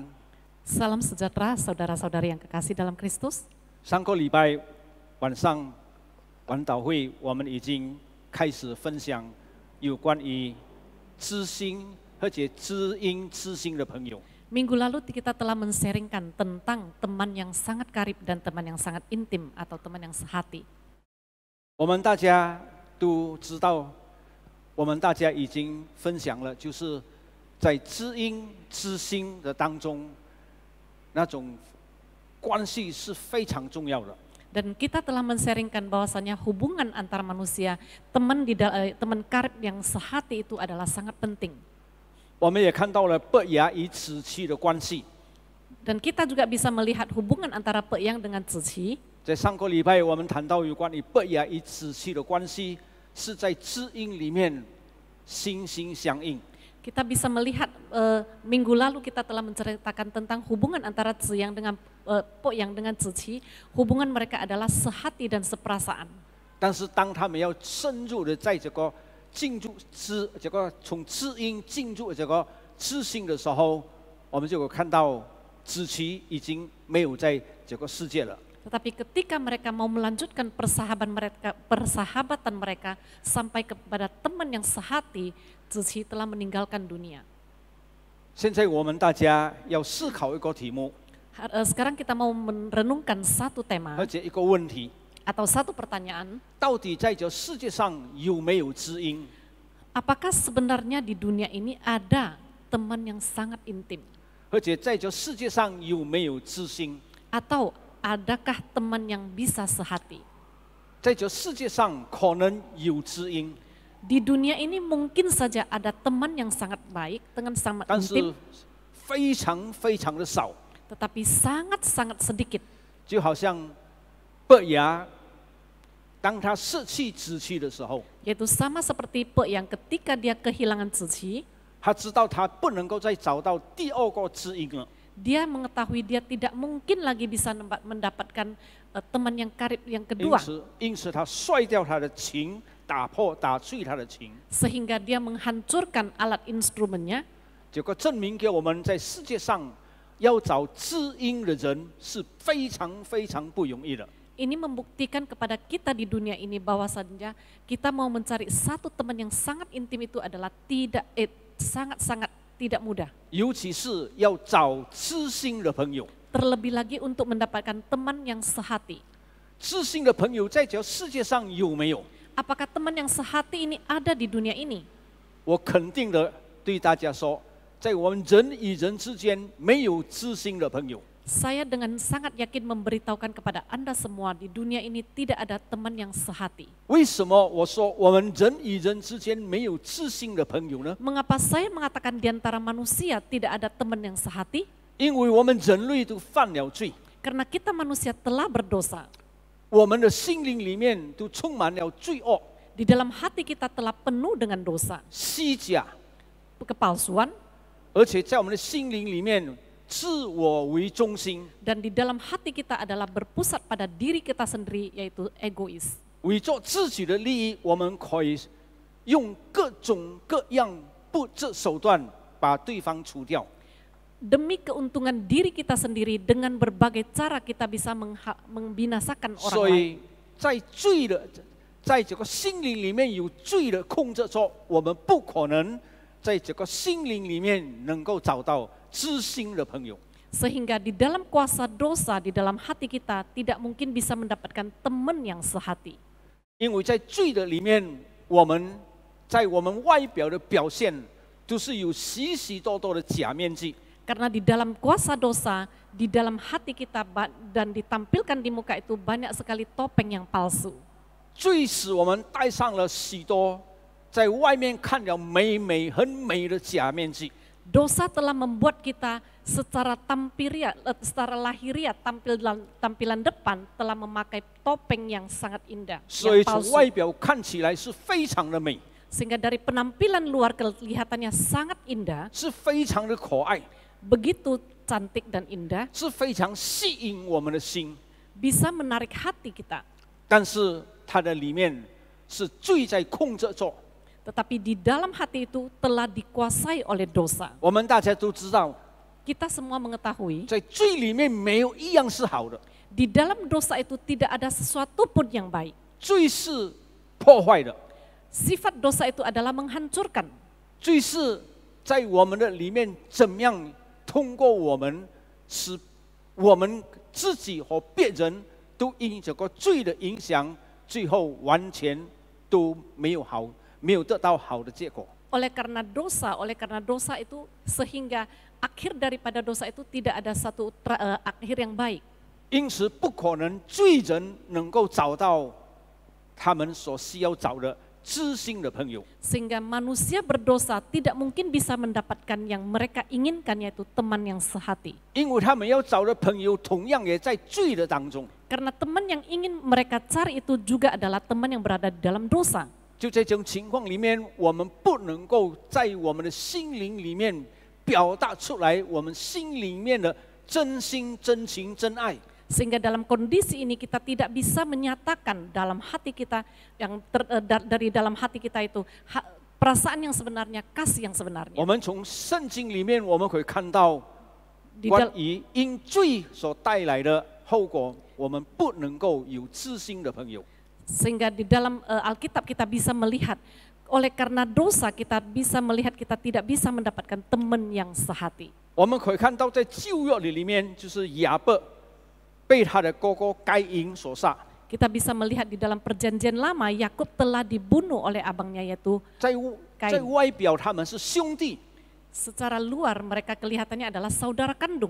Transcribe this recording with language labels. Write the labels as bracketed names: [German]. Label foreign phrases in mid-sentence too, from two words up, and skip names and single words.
[Indonesian] Salam sejahtera saudara-saudari yang kekasih dalam Kristus. [Chinese] 上个礼拜晚上晚祷会，我们已经开始分享有关于知心而且知音知心的朋友。 [Indonesian] Minggu lalu kita telah men-sharingkan tentang teman yang sangat karib dan teman yang sangat intim atau teman yang sehati. [Chinese] 我们大家都知道，我们大家已经分享了，就是在知音知心的当中，那种关系是非常重要的。 [Indonesian] Dan kita telah men-sharingkan bahwasanya hubungan antara manusia, teman karib yang sehati itu adalah sangat penting. [Chinese] 我们也看到了伯牙与子期的关系。 [Indonesian] Dan kita juga bisa melihat hubungan antara Pe Yang dengan Zi Qi. [Chinese] 在上个礼拜，我们谈到有关于伯牙与子期的关系，是在知音里面心心相印。 [Indonesian] Kita bisa melihat minggu lalu kita telah menceritakan tentang hubungan antara Zi Yang dengan Po Yang dengan Zi Qi, hubungan mereka adalah sehati dan seperasaan. [Chinese] 但是当他们要深入的在这个进入这个从知音进入这个知心的时候，我们就有看到子期已经没有在这个世界了。 [Indonesian] Tetapi ketika mereka mau melanjutkan persahabatan mereka sampai kepada teman yang sehati, Zi Qi telah meninggalkan dunia. [Chinese] 现在我们大家要思考一个题目， [Indonesian] Sekarang kita mau merenungkan satu tema [Chinese] 而且一个问题： [Indonesian] atau satu pertanyaan. [Chinese] 到底在这世界上有没有知音？ [Indonesian] Apakah sebenarnya di dunia ini ada teman yang sangat intim? [Chinese] 而且在这世界上有没有知心？ [Indonesian] Atau adakah teman yang bisa sehati? [Chinese] 在这世界上可能有知音， [Indonesian] Di dunia ini mungkin saja ada teman yang sangat baik, dengan sangat [Chinese] 但 [Indonesian] intim, [Chinese] 是非常非常的少。 [Indonesian] tetapi sangat-sangat sedikit. [Chinese] 就好像伯牙，当他失去子期的时候， [Indonesian] Yaitu sama seperti Pe Yang ketika dia kehilangan Zi Qi, [Chinese] 他知道他不能够再找到第二个知音了， [Indonesian] dia mengetahui dia tidak mungkin lagi bisa mendapatkan teman yang karib yang [Chinese] 因 [Indonesian] kedua. [Chinese] 此他摔掉他的琴，打碎他的琴， [Indonesian] Sehingga dia menghancurkan alat instrumennya. [Chinese] 这个证明给我们在世界上要找知音的人是非常非常不容易的。 [Indonesian] Ini membuktikan kepada kita di dunia ini bahwasanya kita mau mencari satu teman yang sangat intim itu adalah sangat-sangat tidak mudah. [Chinese] 尤其是要找知心的朋友， [Indonesian] Terlebih lagi untuk mendapatkan teman yang sehati. [Chinese] 知心的朋友在这世界上有没有？ [Indonesian] Apakah teman yang sehati ini ada di dunia ini? [Chinese] 我肯定的对大家说，在我们人与人之间没有知心的朋友。 [Indonesian] Saya dengan sangat yakin memberitahukan kepada Anda semua di dunia ini tidak ada teman yang sehati. [Chinese] 为什么我说我们人与人之间没有知心的朋友呢？ [Indonesian] Mengapa saya mengatakan di antara manusia tidak ada teman yang sehati? [Chinese] 因为我们人类都犯了罪， [Indonesian] Karena kita manusia telah berdosa. [Chinese] 我们的心灵里面都充满了罪恶、 [Indonesian] Di dalam hati kita telah penuh dengan dosa, [Chinese] 虚假， [Indonesian] kepalsuan, [Chinese] 而且在我们的心灵里面自我为中心， [Indonesian] dan di dalam hati kita adalah berpusat pada diri kita sendiri, yaitu egois. [Chinese] 为做自己的利益，我们可以用各种各样不择手段把对方除掉。 [Indonesian] Demi keuntungan diri kita sendiri, dengan berbagai cara kita bisa membinasakan orang [Chinese] 所 [Indonesian] lain. [Chinese] 以在罪的，在这个心灵里面有罪的控制着，我们不可能在这个心灵里面能够找到知心的朋友。 [Indonesian] Sehingga di dalam kuasa dosa, di dalam hati kita tidak mungkin bisa mendapatkan teman yang sehati. [Chinese] 因为在罪的里面，我们在我们外表的表现都是有许许多多的假面具。 [Indonesian] Karena di dalam kuasa dosa, di dalam hati kita dan ditampilkan di muka itu banyak sekali topeng yang palsu. [Chinese] 罪使我们戴上了许多在外面看了美很美的假面具。 [Indonesian] Dosa telah membuat kita secara lahiriah tampilan depan telah memakai topeng yang sangat indah, [Chinese] 所以 [Indonesian] yang [Chinese] 从 [Indonesian] palsu. [Chinese] 外表看起来是非常的美， [Indonesian] Sehingga dari penampilan luar kelihatannya sangat indah, [Chinese] 是非常的可爱， [Indonesian] begitu cantik dan indah, [Chinese] 是非常吸引我们的心。 [Indonesian] bisa menarik hati kita. [Chinese] 但是它的里面是罪在控制着。 [Indonesian] Tetapi di dalam hati itu telah dikuasai oleh dosa. [Chinese] 我们大家都知道， [Indonesian] Kita semua mengetahui, [Chinese] 在罪里面没有一样是好的， [Indonesian] di dalam dosa itu tidak ada sesuatu pun yang baik. [Chinese] 罪是破坏的， [Indonesian] Sifat dosa itu adalah menghancurkan. [Chinese] 罪是在我们的里面怎么样通过我们，使我们自己和别人都因这个罪的影响，最后完全都没有得到好的结果。 [Indonesian] Oleh karena dosa itu sehingga akhir daripada dosa itu tidak ada satu akhir yang baik. [Chinese] 因此，不可能罪人能够找到他们所需要找的知心的朋友。 [Indonesian] Sehingga manusia berdosa tidak mungkin bisa mendapatkan yang mereka inginkan, yaitu teman yang sehati. [Chinese] 因为他们要找的朋友同样也在罪的当中。 [Indonesian] Karena teman yang ingin mereka cari itu juga adalah teman yang berada di dalam dosa. [Chinese] 就在这种情况里面，我们不能够在我们的心灵里面表达出来我们心里面的真心、真情、真爱。 [Indonesian] Sehingga dalam kondisi ini kita tidak bisa menyatakan dalam hati kita dari dalam hati kita itu perasaan yang sebenarnya, kasih yang sebenarnya. [Chinese] 我们从圣经里面我们可以看到，关于因罪所带来的后果，我们不能够有知心的朋友。 [Indonesian] Sehingga di dalam Alkitab kita bisa melihat, oleh karena dosa kita bisa melihat kita tidak bisa mendapatkan teman yang sehati. [Chinese] 我们可以看到，在旧约里面，就是亚伯被他的哥哥该隐所杀。 [Indonesian] Kita bisa melihat di dalam perjanjian lama, Yakub telah dibunuh oleh abangnya yaitu [Chinese] 在 [Indonesian] Kain. [Chinese] 外表他们是兄弟， [Indonesian] Secara luar mereka kelihatannya adalah saudara kandung.